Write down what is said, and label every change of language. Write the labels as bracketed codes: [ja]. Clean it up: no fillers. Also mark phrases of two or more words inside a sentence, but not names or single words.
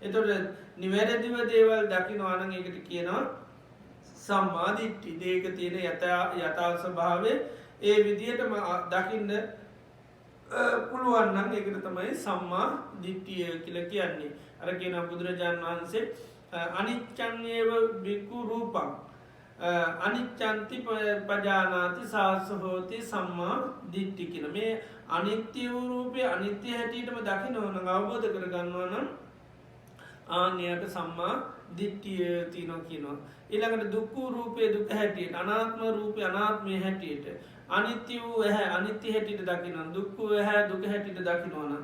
[si] එතකොට නිවැරදිව දේවල් දකිනවා නම් ඒකට කියනවා සම්මාදිට්ටි දේක තියෙන යථා ස්වභාවය ඒ විදිහටම දකින්න පුළුවන්නම් ඒකට තමයි සම්මා දිට්ඨිය කියලා කියන්නේ. අර කියන බුදුරජාණන් වහන්සේ [pi] අනිච්චන්නේව බික්කු රූපං අනිච්චන්ති පජානාති සාසහෝති සම්මා දිට්ඨි [si] කියන මේ අනිත්‍ය වූ රූපය අනිත්‍ය හැටියටම දකින්න ඕන අවබෝධ කරගන්නවා නම් ආන්‍යයට සම්මා දිට්ඨිය තියෙනවා කියනවා. ඊළඟට දුක්ඛ රූපේ දුක හැටියට අනාත්ම රූපේ අනාත්මය හැටියට අනිත්‍ය වූ ඇහැ අනිත්‍ය හැටියට දකිනවා දුක්ඛ ඇහැ දුක හැටියට දකිනවා.